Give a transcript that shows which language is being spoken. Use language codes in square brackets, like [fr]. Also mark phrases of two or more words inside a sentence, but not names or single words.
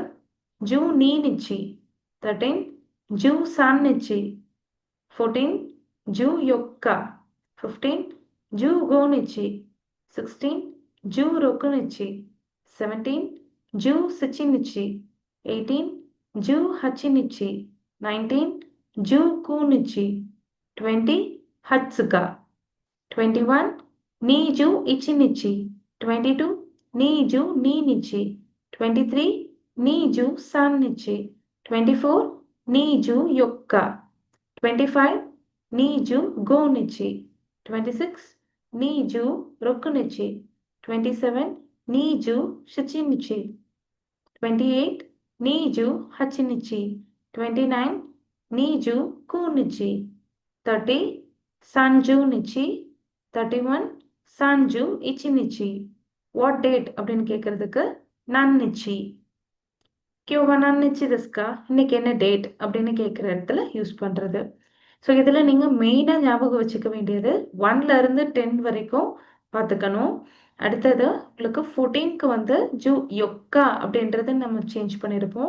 [ja] 十二日 13。十三日 14. 十四日 15。十五日 16. 十六日 17。十七日 18. 十八日 19。十九日 20. 二十日 21。二十一日 22. 二十二日 23。二十三日 24. 二十四日 25. 二十五日 26. 二十六日 27. 二十七日 28. 二十八日 29。二十九日 30. 三十日 31。三十一日. [en] What date [ta] அப்படின்னு கேட்கறதுக்கு நன்னிச்சி. [ja] 今日は 何日 ですか [ta] இன்னைக்கு என்ன டேட் அப்படின்னு கேட்குற இடத்துல யூஸ் பண்ணுறது. ஸோ இதில் நீங்கள் மெயினாக ஞாபகம் வச்சுக்க வேண்டியது 1ல இருந்து 10 வரைக்கும் பார்த்துக்கணும். அடுத்தது உங்களுக்கு 14க்கு வந்து [ja] 十 四日 [ta] அப்படின்றது நம்ம சேஞ்ச் பண்ணியிருப்போம்.